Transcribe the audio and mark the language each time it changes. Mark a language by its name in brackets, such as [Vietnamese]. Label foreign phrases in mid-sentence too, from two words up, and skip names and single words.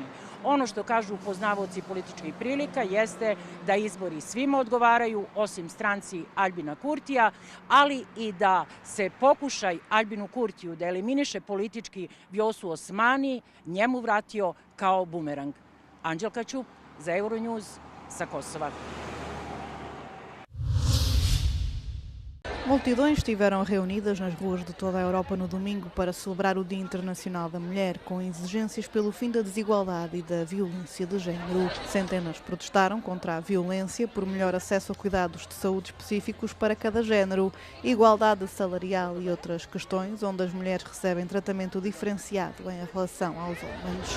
[Bosnian] Ono što kažu poznavaoci političkih prilika jeste da izbori svima odgovaraju, osim stranci Aljbina Kurtija, ali i da se pokušaj Aljbinu Kurtiju da eliminiše politički Vjosu Osmani njemu vratio kao bumerang. Anđelka Ćup za Euronews sa Kosova. [Portuguese] Multidões estiveram reunidas nas ruas de toda a Europa no domingo para celebrar o Dia Internacional da Mulher, com exigências pelo fim da desigualdade e da violência de género. Centenas protestaram contra a violência por melhor acesso a cuidados de saúde específicos para cada género, igualdade salarial e outras questões onde as mulheres recebem tratamento diferenciado em relação aos homens.